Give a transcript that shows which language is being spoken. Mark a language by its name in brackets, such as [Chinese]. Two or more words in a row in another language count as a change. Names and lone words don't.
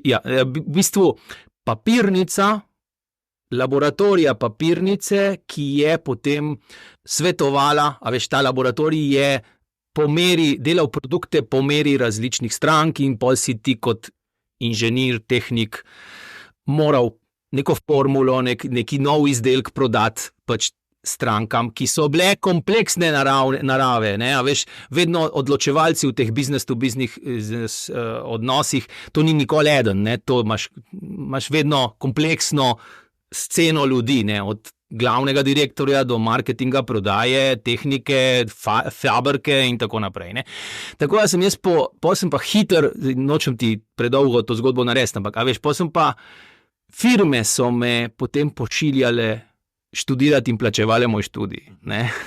[Slovenian] V bistvu papirnica, laboratorija papirnice, ki je potem svetovala, a veš, ta laboratorij je delal produkte po meri različnih strank in pol si ti kot inženir, tehnik, moral neko formulo, neki nov izdelek prodati pač strankam, ki so bile kompleksne narave, ne, a veš, vedno odločevalci v teh [English] business to business [Slovenian] odnosih, to ni nikoli eden, ne, to imaš vedno kompleksno sceno ljudi, ne, od glavnega direktorja do marketinga, prodaje, tehnike, fabrike in tako naprej, ne. Tako da sem jaz sem pa hiter, nočem ti predolgo to zgodbo narediti, ampak, a veš, sem pa, firme so me potem pošiljale študirati in plačevale moj študij, ne.